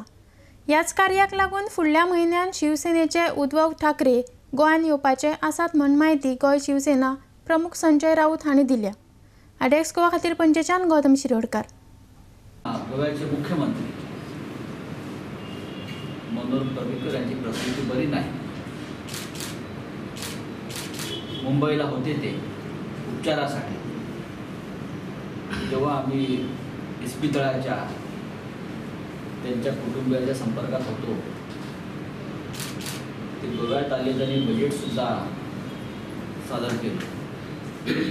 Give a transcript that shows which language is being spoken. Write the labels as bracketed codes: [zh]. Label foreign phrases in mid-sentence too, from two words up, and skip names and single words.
[kok] ह्याच कार्याक लागून फुडल्या म्हयन्यात शिवसेनेचे उद्धव ठाकरे गोंयांत येवपाचे आसात म्हण माहिती गोंय शिवसेना प्रमुख संजय राऊत हांणी दिल्या। आडेक्स गोवा खातीर पणजेच्यान गौतम शिरोडकार। [mr] गोव्याचे मुख्यमंत्री मनोहर पर्रीकर यांची प्रकृती बरी नाही। मुंबईला होते ते उपचारासाठी। जेव्हा आम्ही इस्पितळाच्या त्यांच्या कुटुंबियाच्या संपर्कात होतो ते गोव्यात आले, त्यांनी बजेटसुद्धा सादर केलं।